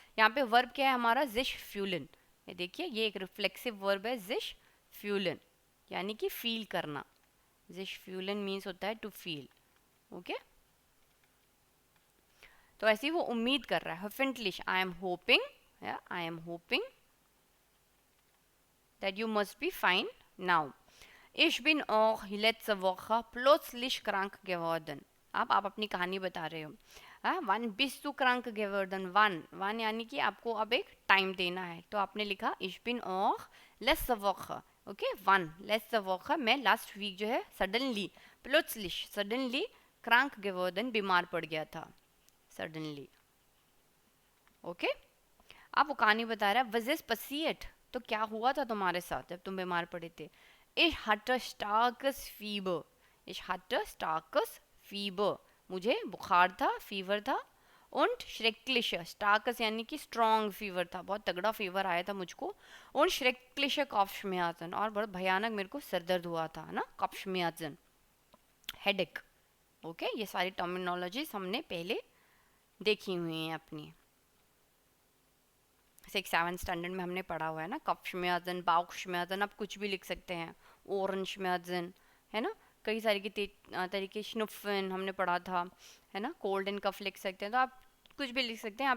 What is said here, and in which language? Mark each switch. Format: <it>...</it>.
<hi>यहाँ पे वर्ब क्या है हमारा, जिश फ्यूलन, ये देखिए ये एक रिफ्लेक्सिव वर्ब है, जिश फ्यूलन, यानी कि फील करना। जिश फ्यूलन मीन्स होता है टू फील, ओके। तो ऐसे ही वो उम्मीद कर रहा है,</hi> <en>फिंटलिश I am hoping, I am hoping that you must be fine now.</en> <de>Ich bin auch letzte Woche plötzlich krank geworden.</de> <hi>अब आप अपनी कहानी बता रहे हो, one</hi> <de>bist du krank geworden,</de> <hi>one one यानी कि आपको अब एक टाइम देना है, तो आपने लिखा</hi> <de>ich bin auch letzte Woche,</de> <hi>okay, one letzte Woche, मैं लास्ट वीक जो है suddenly, plötzlich suddenly, krank geworden बीमार पड़ गया था, सडनली, ओके। अब वो कहानी बता रहा है,</hi> <de>was es passiert,</de> <hi>तो क्या हुआ था तुम्हारे साथ जब तुम बीमार पड़े थे।</hi> <de>Ich hatte starkes Fieber, ich hatte starkes Fieber,</de> <hi>मुझे बुखार था, फीवर था।</hi> <de>und schreckliche,</de> <hi>starkes यानी कि strong फीवर था, बहुत तगड़ा फीवर आया था मुझको।</hi> <de>und schreckliche Kopfschmerzen,</de> <hi>और बहुत भयानक मेरे को सर दर्द हुआ था ना, Kopfschmerzen, headache, ओके। ये सारी टर्मिनोलॉजीज हमने पहले देखी हुई हैं अपनी 6-7 स्टैंडर्ड में हमने पढ़ा हुआ है ना, कप्शम्याजन, बाउक्शम्याजन, आप कुछ भी लिख सकते हैं, ओरेंजम्याजन, है ना, कई सारे के तरीके, स्नुफन हमने पढ़ा था, है ना, कोल्ड एंड कफ लिख सकते हैं, तो आप कुछ भी लिख सकते हैं।</hi>